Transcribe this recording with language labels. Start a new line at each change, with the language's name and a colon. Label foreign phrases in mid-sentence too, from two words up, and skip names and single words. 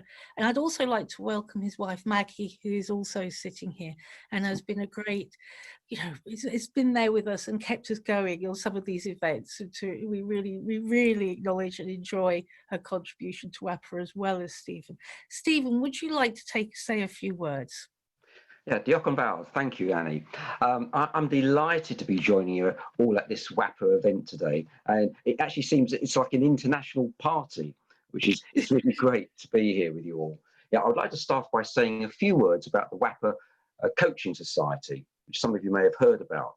English: And I'd also like to welcome his wife, Maggie, who is also sitting here and has been a great, it's been there with us and kept us going on some of these events. We really acknowledge and enjoy her contribution to WAPPAR as well as Stephen. Stephen, would you like to say a few words? Yeah,
Welsh: diolch yn fawr.
English: Thank you, Annie. I'm delighted to be joining you all at this WAPPAR event today. And it actually seems it's like an international party, which is it's really great to be here with you all. Yeah, I would like to start by saying a few words about the WAPPAR Coaching Society, which some of you may have heard about.